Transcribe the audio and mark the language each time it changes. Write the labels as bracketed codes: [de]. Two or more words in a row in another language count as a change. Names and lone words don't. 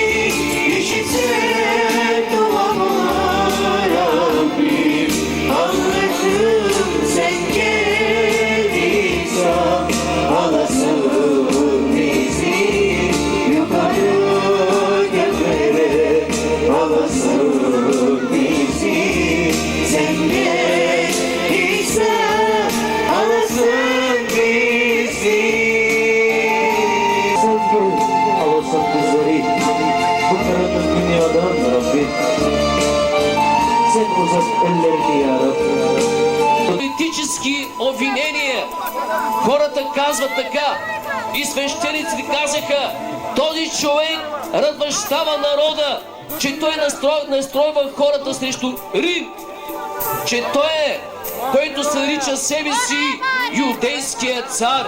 [tr] İşitsen duamı Rabbi, Allah'ım sen geldiysen alasın bizi yukarı göklere, alasın bizi sen geldiysen alasın bizi. Sen gel, alasın bizleri bu karanlık dünyadan Rabbi. Sen uzat ellerini ya Rabbi. [bg] Политически обвинения. Хората казват така и свещениците казаха: този човек развращава народа, че той настройва хората срещу Рим, че той е, който се нарича себе си юдейския цар.